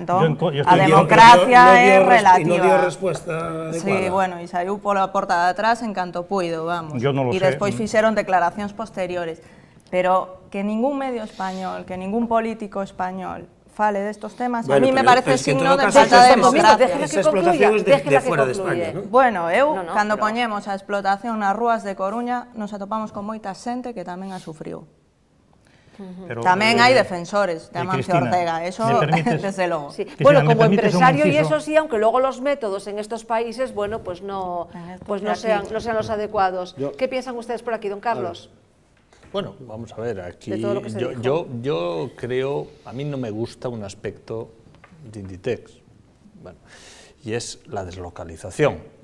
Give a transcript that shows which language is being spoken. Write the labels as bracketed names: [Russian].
[Galician] Entón, a democracia é relativa. E non dio resposta adecuada. Sí, bueno, e saiu pola porta de atrás en canto puido, vamos. E despois fixeron declaracións posteriores. Pero que ningún medio español, que ningún político español fale destos temas, [Spanish] a mí me parece [Galician] signo de falta de democracia. [Spanish] Esa explotación es de fuera de España, ¿no? [Galician] Bueno, cando poñemos a explotación nas rúas de Coruña, nos atopamos con moita xente que tamén a sufriu. Tamén hai defensores de Amancio Ortega, eso desde logo. [Spanish] Bueno, como empresario y eso sí, aunque luego los métodos en estos países, bueno, pues no sean los adecuados. ¿Qué piensan ustedes por aquí, don Carlos? Bueno, vamos a ver, aquí yo creo, a mí no me gusta un aspecto de Inditex, bueno, y es la deslocalización.